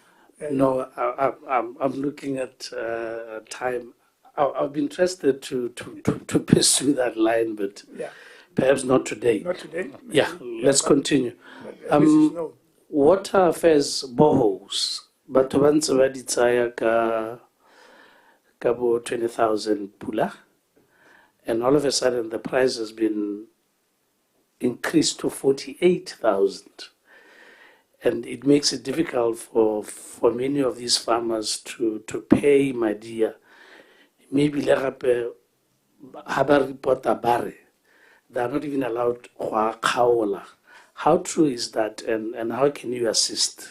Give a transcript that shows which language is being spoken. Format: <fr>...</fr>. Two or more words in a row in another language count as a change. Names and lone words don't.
<en>No, I'm looking at time. I'll be interested to pursue that line, but Yeah. perhaps not today. Not today? Yeah, let's continue. At least it's known. Water affairs boreholes, but once already</en> <tn>tsaya ka 20,000 pula,</tn> <en>and all of a sudden the price has been increased to 48,000. And it makes it difficult for many of these farmers to pay, my dear.</en> <tn>Maybe legape haba report bare.</tn> <en>They are not even allowed to kaola. How true is that, and how can you assist?</en>